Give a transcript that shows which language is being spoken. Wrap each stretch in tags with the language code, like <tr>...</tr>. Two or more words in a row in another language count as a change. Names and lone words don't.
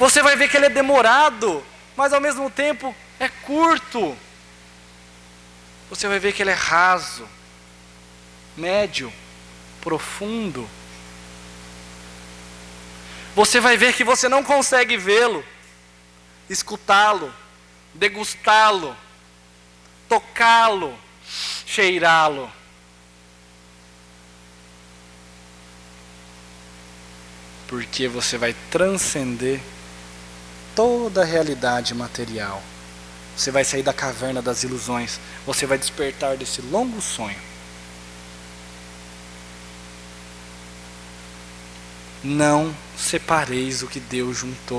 <pt>Você vai ver que ele é demorado, mas ao mesmo tempo é curto. Você vai ver que ele é raso, médio, profundo. Você vai ver que você não consegue vê-lo, escutá-lo, degustá-lo, tocá-lo, cheirá-lo. Porque você vai transcender toda a realidade material. Você vai sair da caverna das ilusões. Você vai despertar desse longo sonho. Não separeis o que Deus juntou.</pt>